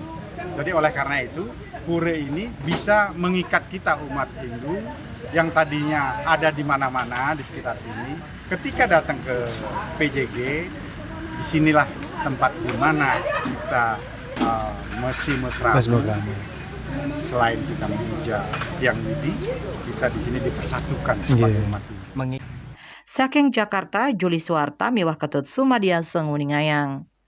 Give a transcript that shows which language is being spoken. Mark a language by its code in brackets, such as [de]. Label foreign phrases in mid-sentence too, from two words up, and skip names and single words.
[id] Jadi oleh karena itu, pura ini bisa mengikat kita umat Hindu yang tadinya ada di mana-mana di sekitar sini. Ketika datang ke PJG, disinilah tempat di mana kita mesih mesra. Selain kita memuja Hyang Widi, kita di sini dipersatukan sebagai umat Hindu. [ban] Saking Jakarta, Juli Suwarta, Miwah Ketut Sumadiang Nguningyang.